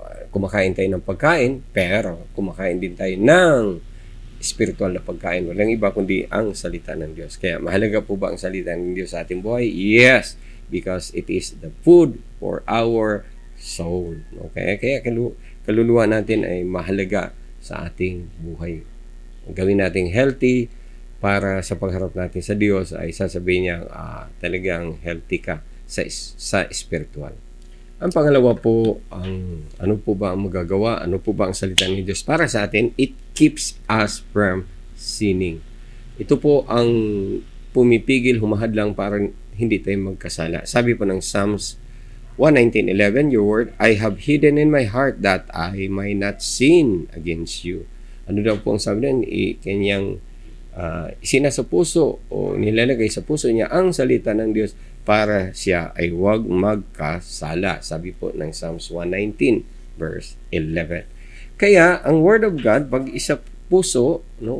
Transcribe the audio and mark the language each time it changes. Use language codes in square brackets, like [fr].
[tl] Kumakain tayo ng pagkain, pero kumakain din tayo ng spiritual na pagkain. Walang iba kundi ang salita ng Diyos. Kaya mahalaga po ba ang salita ng Diyos sa ating buhay? [en] Yes, because it is the food for our soul. Okay? [tl] Kaya kaluluwa natin ay mahalaga sa ating buhay. Gawin natin healthy para sa pagharap natin sa Diyos ay sasabihin niya talagang healthy ka sa spiritual. Ang pangalawa po, ano po ba ang magagawa? Ano po ba ang salita ng Diyos para sa atin? [en] It keeps us from sinning. [tl] Ito po ang pumipigil, humahadlang para hindi tayo magkasala. Sabi po ng [en] Psalms 119:11, your word I have hidden in my heart that I might not sin against you. [tl] Ano daw po ang sabi nun? Kanyang isinasa puso o nilalagay sa puso niya ang salita ng Diyos para siya ay huwag magkasala. Sabi po ng Psalms 119 verse 11. Kaya ang Word of God, pag isa puso, no?